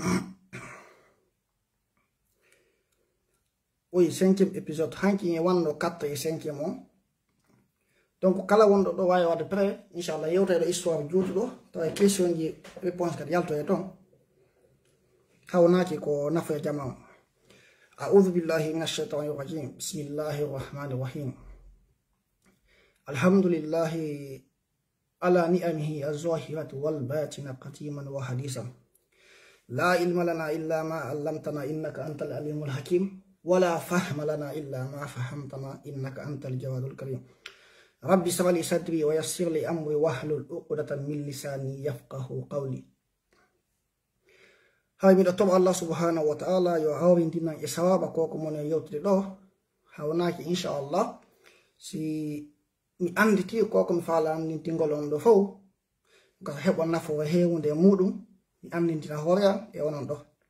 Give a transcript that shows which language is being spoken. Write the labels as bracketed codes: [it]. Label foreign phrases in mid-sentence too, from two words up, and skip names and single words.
[ff] oyi 5e épisode hanki e wanno 4 e 5e on donc kala wonɗo ɗo wawi wadde pré inchallah yewta ɗo histoire juutuɗo tawa question ji réponse kadi yalto e ton hawnaki ko nafo e jama o. [ar] أعوذ بالله من الشيطان الرجيم بسم الله الرحمن الرحيم الحمد لله على نعمه الظاهرة والباطنة قديما وحديثا لا علم لنا إلا ما علمتنا إنك أنت العليم الحكيم ولا فهم لنا إلا ما فهمتنا إنك أنت الجواد الكريم ربي اشرح لي صدري ويسر لي أمري واحلل عقدة من لساني يفقه قولي. [ff] hay miɗo toɓa [ar] الله سبحانه وتعالى [ff] yo hawrindinan e sawaba koko mon yewtude ɗo hawnaki inchallah si mi anditi koko mi falandintingol on ɗo fof gasa heɓa nafo hewnde e muɗum mi andintina hoore am e onon ɗo.